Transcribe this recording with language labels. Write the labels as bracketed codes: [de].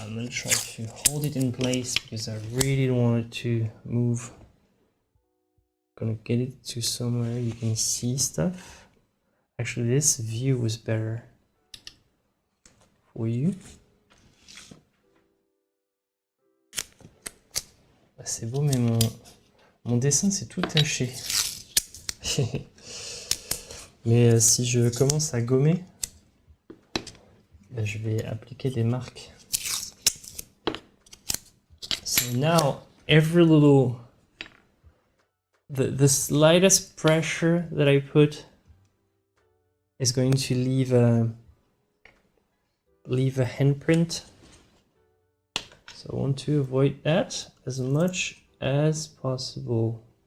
[en] I'm gonna try to hold it in place because I really don't want it to move. Gonna get it to somewhere you can see stuff. Actually, this view was better for you. [fr] C'est beau, mais mon dessin c'est tout taché. Mais si je commence à gommer, je vais appliquer des marques. [en] So now every little, the slightest pressure that I put is going to leave a handprint. So I want to avoid that as much as possible.